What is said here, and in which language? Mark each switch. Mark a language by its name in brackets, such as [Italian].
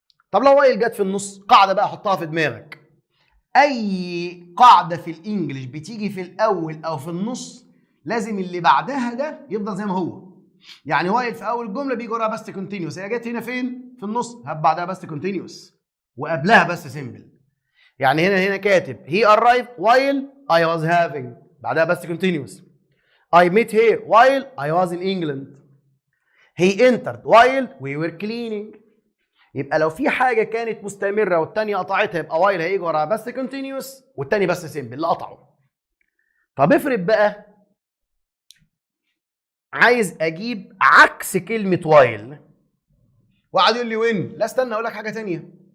[Arabic] طب لو while جت في النص، قاعده بقى حطها في دماغك، اي قاعده في الانجليش بتيجي في الاول او في النص لازم اللي بعدها ده يفضل زي ما هو. يعني while في اول الجمله بيجي وراها باست كونتينيوس، هي جت هنا فين؟ في النص، هات بعدها باست كونتينيوس وقبلها باست سيمبل. يعني هنا كاتب [English] he arrived while I was having، [Arabic] بعدها باست كونتينيوس. [English] I met her while I was in England. he entered while we were cleaning. [Arabic] يبقى لو في حاجه كانت مستمره والثانيه قطعتها يبقى while هيجي وراها باست كونتينيوس والثاني باست سيمبل اللي قطعه. طب افرض بقى عايز اجيب عكس كلمه while، وقعد يقول لي وين؟ لا استنى اقول لك حاجه ثانيه.